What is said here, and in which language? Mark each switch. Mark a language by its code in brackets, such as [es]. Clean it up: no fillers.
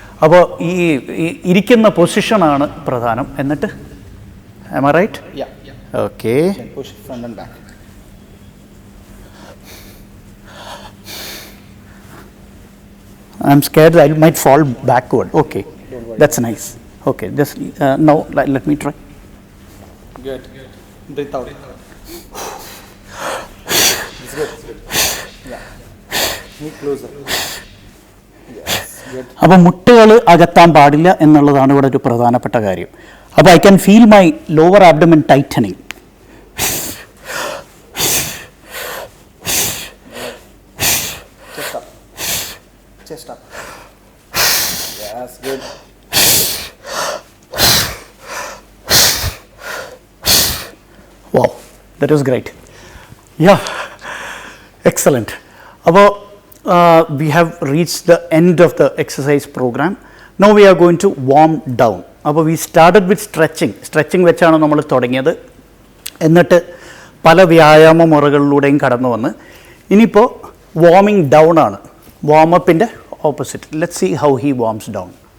[ml] അപ്പോൾ ഈ ഇരിക്കുന്ന പൊസിഷനാണ് പ്രധാനം. എന്നിട്ട് [en] am I right? Okay. Push front and back. I'm scared I might fall backward. Okay, that's nice. Okay, just now let me try. Good. Breathe out. It's good. Yeah. Move closer. Yes. Good. [ml] അപ്പോൾ മുട്ടുകൾ അകത്താൻ പാടില്ല എന്നുള്ളതാണ് ഇവിടെ ഒരു പ്രധാനപ്പെട്ട കാര്യം. അപ്പോൾ [en] I can feel my lower abdomen tightening. Chest up. Yes, good. Wow, that was great. Yeah, excellent. [ml] അപ്പോൾ [en] we have reached the end of the exercise program. Now we are going to warm down. [ml] അപ്പോൾ [en] we started with stretching [ml] വെച്ചാണ് നമ്മൾ തുടങ്ങിയത്. എന്നിട്ട് പല വ്യായാമ മുറകളിലൂടെയും കടന്നു വന്ന് ഇനിയിപ്പോൾ വാർമിംഗ് ഡൗൺ ആണ്. വാമപ്പിൻ്റെ opposite. [en] Let's see how he warms down.